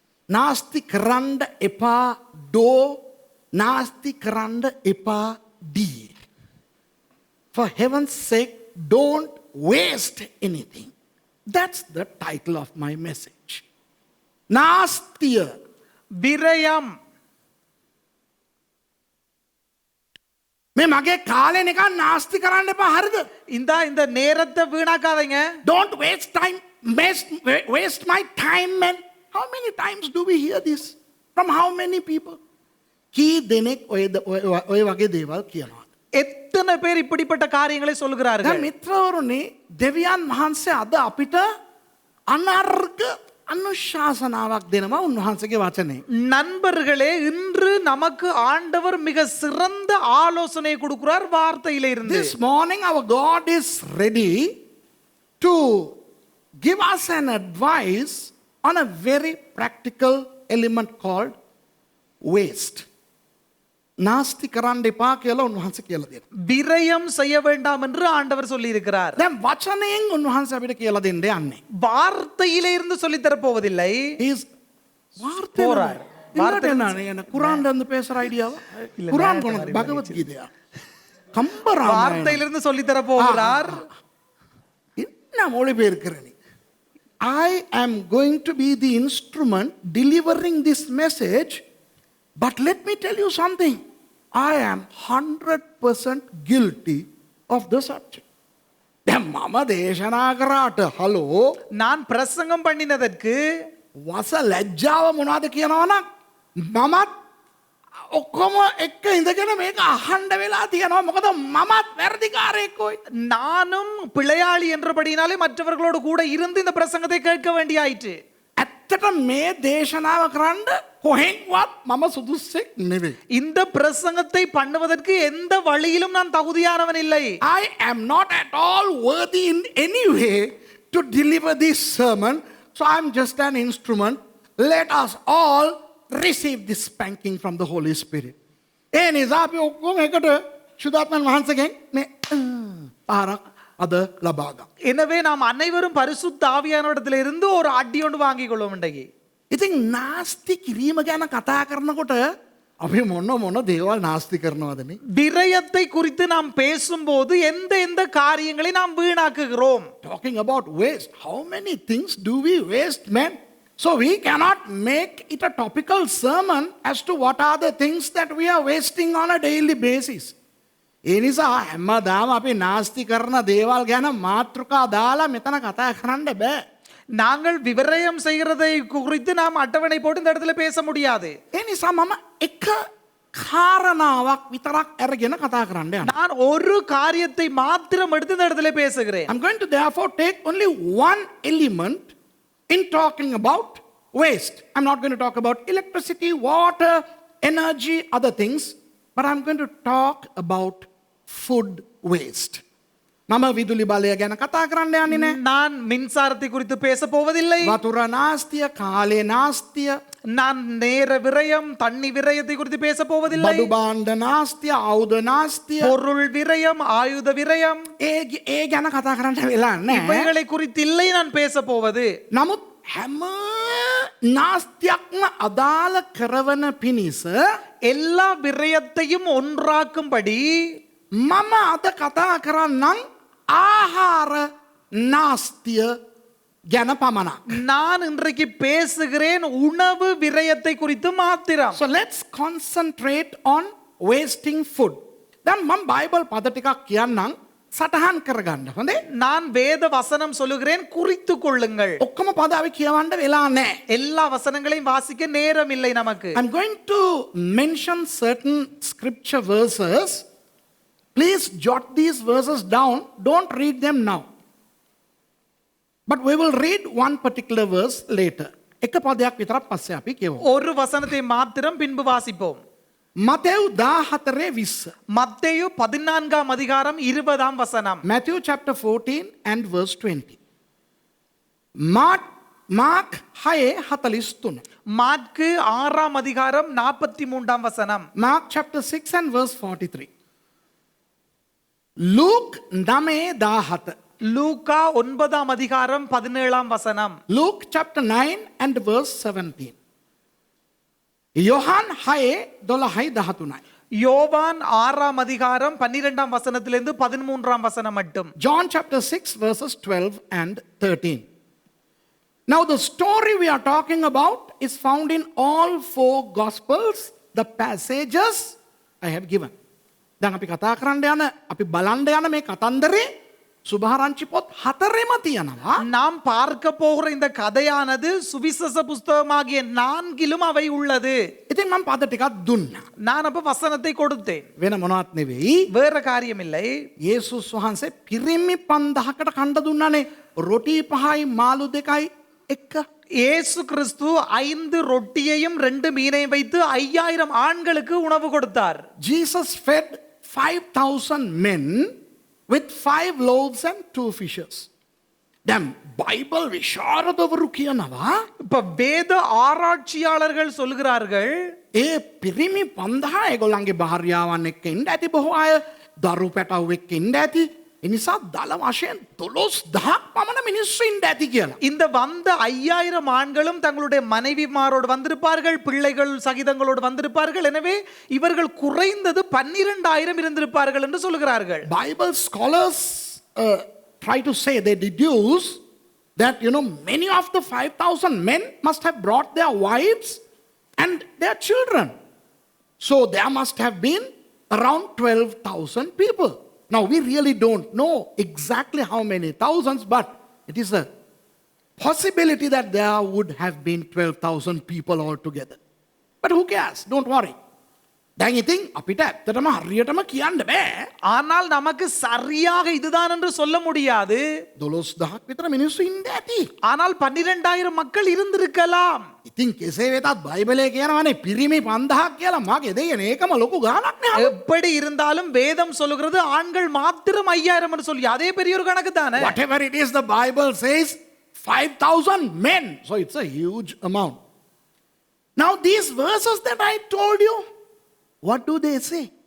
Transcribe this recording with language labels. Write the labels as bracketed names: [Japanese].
[Sinhala] නාස්ති කරන්න එපා ඩෝ නාස්ති කරන්න එපා ඩී. [English] For heaven's sake, don't waste anything. That's the title of my message. [Sinhala] Nastiya. [Tamil] விரயம். [Sinhala] මේ මගේ කාලේ නිකන් නාස්ති කරන්න එපා හරිද? [Tamil] இந்த நேரத்தை வீணாக்காதீங்க. [English] Don't waste time. Waste my time, man. How many times do we hear this? From how many people? [Sinhala] කී දෙනෙක් ඔය වගේ දේවල් කියනවා. [Tamil] எத்தனை பேர் இப்படிப்பட்ட காரியங்களை சொல்கிறார்கள்? [Sinhala] දැන් මිත්‍රවරුනි, දෙවියන් වහන්සේ අද අපිට අනර්ග අනුශාසනාවක් දෙනවා උන්වහන්සේගේ වචනේ. [Tamil] நண்பர்களே, இன்று நமக்கு ஆண்டவர் மிக சிறந்த ஆலோசனை கொடுக்கிறார் வார்த்தையில இருந்து. [English] This morning our God is ready to give us an advice on a very practical element called waste. [Sinhala] නාස්ති කරන්න එපා කියලා උන්වහන්සේ කියලා දෙනවා. [Tamil] விரயம் செய்ய வேண்டாம் என்று ஆண்டவர் சொல்லி இருக்கிறார். [Sinhala] දැන් වචනයෙන් උන්වහන්සේ අපිට කියලා දෙන්න යන්නේ. [Tamil] வார்த்தையிலே இருந்து சொல்லி தர போவதில்லை. [English] He's [Tamil] போறார். வார்த்தை என்ன குர்ஆன்ல இருந்து பேசுற ஐடியாவா? குர்ஆன் கொண்டு பகவத் கீதையா? கம்பராமாயணம். வார்த்தையிலிருந்து சொல்லி தர போகிறார். என்ன மொழிபெயர்க்கிற நீ? [English] I am going to be the instrument delivering this message, but let me tell you something. I am 100% guilty of the subject. [Sinhala] දැන් මම දේශනා කරාට හලෝ [Tamil] நான் பிரசங்கம் பண்ணினதற்கு [Sinhala] වස ලැජ්ජාව මොනවද කියනවනම් මමත් ඔක්කොම එක්ක ඉඳගෙන මේක අහන්න වෙලා තියෙනවා. මොකද මමත් වැරදිකාරයෙක්ෝයි. [Tamil] நானும் பிழையாளி என்றபடினாலே மற்றவர்களோடு கூட இருந்து இந்த பிரசங்கத்தை கேட்க வேண்டியாயிற்று. [Sinhala] ඇත්තට මේ දේශනාව කරන්න කොහෙන්වත් මම සුදුස්සෙක් නෙවෙයි. [Tamil] இந்த பிரசங்கத்தை பண்ணுவதற்கு எந்த வழியிலும் நான் தகுதியானவன் இல்லை. [English] I am not at all worthy in any way to deliver this sermon. So I am just an instrument. Let us all receive this spanking from the Holy Spirit. [Sinhala] ඒ නිසා අපි ඔක්කොම එකට සුදාත්මන් වහන්සේගෙන් මේ පාරක් අද ලබා ගමු. [Tamil] எனவே நாம் அனைவரும் பரிசுத்த ஆவியானவரிடத்தில் இருந்து ஒரு அடி ஒன்று வாங்கிக் கொள்வோம் இன்றைக்கு. [Sinhala] ඉතින් නාස්ති කිරීම ගැන කතා කරනකොට අපි මොන දේවල් නාස්ති කරනවදනේ? [Tamil] விரயத்தை குறித்து நாம் பேசும்போது எந்த காரியங்களை நாம் வீணாக்குகிறோம்? [English] Talking about waste. How many things do we waste, man? So we cannot make it a topical sermon as to what are the things that we are wasting on a daily basis. [Sinhala] ඒ නිසා හැමදාම අපි නාස්ති කරන දේවල් ගැන මාතෘකා දාලා මෙතන කතා කරන්න බෑ. [Tamil] நாங்கள் விவரயம் செய்கிறதை குறித்து நாம் அட்டவணை போட்டு இந்த இடத்துல பேச முடியாது. [Sinhala] ඒ නිසා මම එක කාරණාවක් විතරක් අරගෙන කතා කරන්න යනවා. [Tamil] நான் ஒரு காரியத்தை மாத்திரம் எடுத்து இந்த இடத்துல பேசுகிறேன். [English] I'm going to therefore take only one element in talking about waste. I'm not going to talk about electricity, water, energy, other things, but I'm going to talk about food waste. [Sinhala] මම විදුලි බලය ගැන කතා කරන්න යන්නේ නැහැ. [Tamil] நான் மின்சாரத்தை குறித்து பேச போவதில்லை. [Sinhala] වතුර නාස්තිය, කාලේ නාස්තිය, [Tamil] நான் நேர விரயம், தண்ணி விரயத்தை குறித்து பேச போவதில்லை. [Sinhala] බඩු භාණ්ඩ නාස්තිය, ආයුධ නාස්තිය, [Tamil] பொருள் விரயம், ஆயுத விரயம், [Sinhala] ඒ ගැන කතා කරන්න වෙලා නැහැ. [Tamil] இவைகளை குறித்து இல்லை நான் பேச போவது. [Sinhala] නමුත් හැම නාස්තියක්ම අදාළ කරවන පිණිස [Tamil] எல்லா விரயத்தையும் ஒன்றாக்கும்படி [Sinhala] මම අද කතා කරන්නම් ආහාර නාස්තිය ගැන පමණක්. [Tamil] நான் இன்றைக்கு பேசுகிறேன் உணவு விரயத்தை குறித்து மாத்திரம். [English] So let's concentrate on wasting food. [Sinhala] දැන් මම බයිබල් පද ටිකක් කියන්නම් සටහන් කරගන්න. හොඳේ? [Tamil] நான் வேத வசனம் சொல்லுகிறேன், குறித்துக் கொள்ளுங்கள். [Sinhala] ඔක්කොම පද අපි කියවන්න වෙලා නැහැ. [Tamil] எல்லா வசனங்களையும் வாசிக்க நேரம் இல்லை நமக்கு. [English] I'm going to mention certain scripture verses. Please jot these verses down. Don't read them now. But we will read one particular verse later. [Sinhala] එක පදයක් විතරක් පස්සේ අපි කියවමු. [Tamil] ஒரு வசனத்தை மாத்திரம் பின்பு வாசிப்போம். [Sinhala] මතෙව් 14:20. [Tamil] மத்தேயு 14ஆம் அதிகாரம் 20ஆம் வசனம். [English] Matthew chapter 14 and verse 20. Mark 6:43. [Tamil] மாற்கு 6ஆம் அதிகாரம் 43ஆம் வசனம். [English] Mark chapter 6 and verse 43. Luke 9:17. [Tamil] லூக்கா 9ஆம் அதிகாரம் 17ஆம் வசனம். [English] Luke chapter 9 and verse 17. யோவான் 6:12-13. [Tamil] யோவான் 6ஆம் அதிகாரம் 12ஆம் வசனத்திலிருந்து 13ஆம் வசனம் மட்டும். [English] John chapter 6 verses 12 and 13. Now the story we are talking about is found in all four gospels, the passages I have given. [Sinhala] දැන් අපි කතා කරන්න යන අපි බලන්න යන මේ කතන්දරේ සුභාරංචි පොත් 4ෙම තියෙනවා. [Tamil] நாம் பார்க்க போகிற இந்த கதையானது சுவிசேஷ புஸ்தகமாகிய 4லும் அவை உள்ளது. [Sinhala] ඉතින් මම පද ටිකක් දුන්නා. [Tamil] நான் அப்ப வசனத்தை கொடுத்தேன். [Sinhala] වෙන මොනවත් නෙවෙයි. [Tamil] வேற காரியம் இல்லை. [Sinhala] යේසුස් වහන්සේ පිරිමි 5000කට කණ්ඩ දුන්නානේ. රොටි 5යි මාළු 2යි එක්ක. [Tamil] இயேசு கிறிஸ்து 5 ரொட்டியையும் 2 மீனையும் வைத்து 5000 ஆண்களுக்கு உணவு கொடுத்தார். [English] Jesus fed 5,000 men with 5 loaves and 2 fishes. [Sinhala] දැන් බයිබල් විශාරදවරු කියනවා [Tamil] இப்ப வேத ஆராய்ச்சியாளர்கள் சொல்கிறார்கள், [Sinhala] ඒ පිරිමි 5000 ඒගොල්ලන්ගේ භාර්යාවන් එක්ක ඉන්න ඇති, බොහෝ අය දරු පැටව් එක්ක ඉන්න ඇති. ඒ නිසා දල වශයෙන් 12000ක් පමණ මිනිස්සු ඉන්න ඇති කියලා. [Tamil] இந்த வந்த 5000 ஆண்களும் தங்களுடைய மனைவிமாரோடு வந்திருப்பார்கள், பிள்ளைகள் சகிதங்களோடு வந்திருப்பார்கள். எனவே இவர்கள் குறைந்தது 12000 இருந்திருப்பார்கள் என்று சொல்கிறார்கள். [English] Bible scholars try to say, they deduce that many of the 5,000 men must have brought their wives and their children. So there must have been around 12,000 people. Now we really don't know exactly how many thousands, but it is a possibility that there would have been 12,000 people altogether. But who cares? Don't worry. [Sinhala] දැන් ඉතින් අපිට ඇත්තටම හරියටම කියන්න බෑ. [Tamil] ஆனால் நமக்கு சரியாக இதுதான் என்று சொல்ல முடியாது. [Sinhala] 12000ක් විතර මිනිස්සු ඉන්න ඇති. [Tamil] ஆனால் 12000 மக்கள் இருந்திருக்கலாம். [Sinhala] ඉතින් කෙසේ වෙතත් බයිබලයේ කියනවානේ පිරිමි 5000ක් කියලා. මගේ දෙයනේ ඒකම ලොකු ගාණක් නේ. [Tamil] எப்படி இருந்தாலும் வேதம் சொல்லுகிறது ஆண்கள் மாத்திரம் 5000 என்று சொல்லி, அதே பெரிய ஒரு கணக்கு தானே. [English] Whatever it is, the Bible says 5,000 men. So it's a huge amount. Now these verses that I told you, what do they say?